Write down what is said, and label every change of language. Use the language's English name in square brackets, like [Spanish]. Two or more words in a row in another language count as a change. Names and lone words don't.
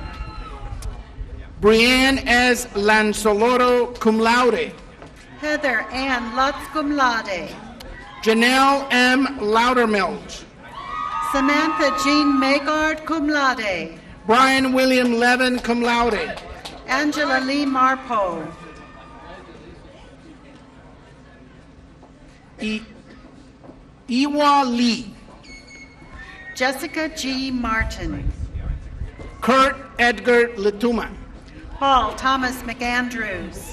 [English] Brianne S. Lanzolotto, [Latin] cum laude, [English] Heather Ann Lutz [Latin] cum laude, [English] Janelle M. Loudermilch, Samantha Jean Magard [Latin] cum laude, [English] Brian William Levin, [Latin] cum laude, [English] Angela Lee Marpo, Iwa Lee, Jessica G. Martin, Kurt Edgar Lituma, Paul Thomas McAndrews,